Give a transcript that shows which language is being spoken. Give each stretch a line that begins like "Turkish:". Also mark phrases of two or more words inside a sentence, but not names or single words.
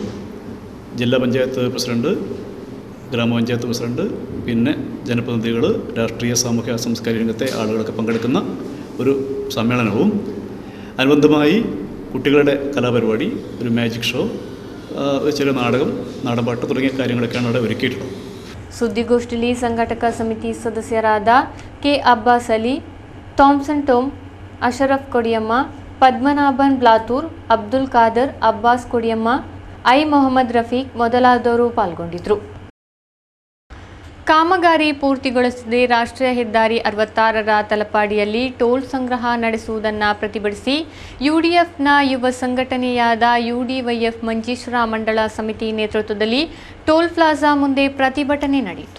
Malayalam: ജില്ലാ പഞ്ചായത്ത് പ്രസിഡന്റ്, ഗ്രാമപഞ്ചായത്ത് പ്രസിഡന്റ്, പിന്നെ ജനപ്രതിനിധികൾ, രാഷ്ട്രീയ സാമൂഹ്യ സാംസ്കാരിക രംഗത്തെ ആളുകളൊക്കെ പങ്കെടുക്കുന്ന ഒരു സമ്മേളനവും അനുബന്ധമായി കുട്ടികളുടെ കലാപരിപാടി, ഒരു
English: magic show,
Malayalam: ചെറിയ നാടകം, നാടൻപാട്ട് തുടങ്ങിയ കാര്യങ്ങളൊക്കെയാണ് അവിടെ ഒരുക്കിയിട്ടുള്ളത്.
Kannada: ಸುದ್ದಿಗೋಷ್ಠಿಯಲ್ಲಿ ಸಂಘಟಕ ಸಮಿತಿ ಸದಸ್ಯರಾದ ಕೆ ಅಬ್ಬಾಸ್ ಅಲಿ, ಥಾಮ್ಸನ್ ಟೋಮ್, ಅಶರಫ್ ಕೊಡಿಯಮ್ಮ, ಪದ್ಮನಾಭನ್ ಬ್ಲಾತೂರ್, ಅಬ್ದುಲ್ ಖಾದರ್, ಅಬ್ಬಾಸ್ ಕೊಡಿಯಮ್ಮ, ಐ ಮೊಹಮ್ಮದ್ ರಫೀಕ್ ಮೊದಲಾದವರು ಪಾಲ್ಗೊಂಡಿದ್ದರು. ಕಾಮಗಾರಿ ಪೂರ್ತಿಗೊಳಿಸದೆ ರಾಷ್ಟ್ರೀಯ ಹೆದ್ದಾರಿ 66ರ ತಲಪಾಡಿಯಲ್ಲಿ ಟೋಲ್ ಸಂಗ್ರಹ ನಡೆಸುವುದನ್ನು ಪ್ರತಿಭಟಿಸಿ ಯುಡಿಎಫ್ನ ಯುವ ಸಂಘಟನೆಯಾದ ಯುಡಿವೈಎಫ್ ಮಂಜೇಶ್ವರ ಮಂಡಳ ಸಮಿತಿ ನೇತೃತ್ವದಲ್ಲಿ
English: toll plaza
Kannada: ಮುಂದೆ ಪ್ರತಿಭಟನೆ ನಡೆಯಿತು.